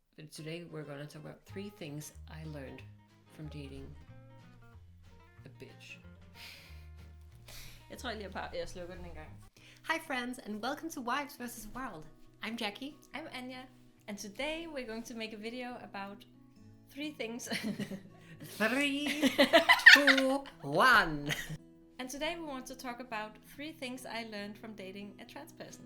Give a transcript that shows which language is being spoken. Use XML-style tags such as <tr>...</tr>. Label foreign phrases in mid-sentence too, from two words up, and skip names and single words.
<en>Today we're going to talk about 3 things I learned from dating a bitch.</en> <da>Jeg tror lige, jeg slukker den en gang.</da> <en>Hi friends and welcome to wives.vs.world. I'm Jackie. I'm Anya. And today we're going to make a video about 3 things. 3, 2, 1. And today we want to talk about 3 things I learned from dating a trans person.</en>